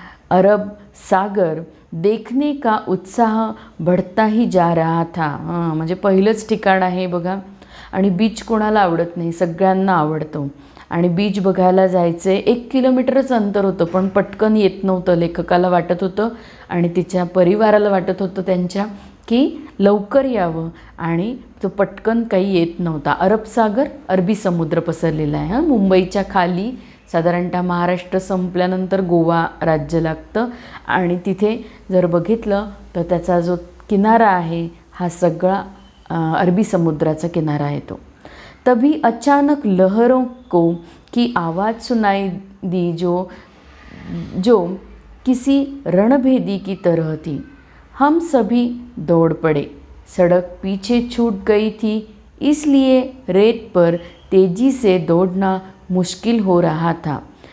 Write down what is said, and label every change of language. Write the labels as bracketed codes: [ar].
[hi] अरब सागर देखने का उत्साह बढ़ता ही जा रहा था. [mr] हां, म्हणजे पहिलंच ठिकाण आहे बघा. आणि बीच कोणाला आवडत नाही, सगळ्यांना आवडतो. आणि बीच बघायला जायचं आहे. 1 किलोमीटरच अंतर होतं, पण पटकन येत नव्हतं. लेखकाला वाटत होतं आणि तिच्या परिवाराला वाटत होतं त्यांच्या की लवकर यावं, आणि तो पटकन काही येत नव्हता. अरब सागर, अरबी समुद्र पसरलेला आहे. हां, मुंबईच्या खाली साधारणतः महाराष्ट्र संपल्यानंतर गोवा राज्य लागतं आणि तिथे जर बघितलं तर त्याचा जो किनारा आहे हा सगळा अरबी समुद्राचा किनारा आहे तो. [hi] तभी अचानक लहरों को की आवाज़ सुनाई दी जो किसी रणभेदी की तरह थी. हम सभी दौड़ पड़े. सड़क पीछे छूट गई थी, इसलिए रेत पर तेज़ी से दौड़ना मुश्किल हो रहा था.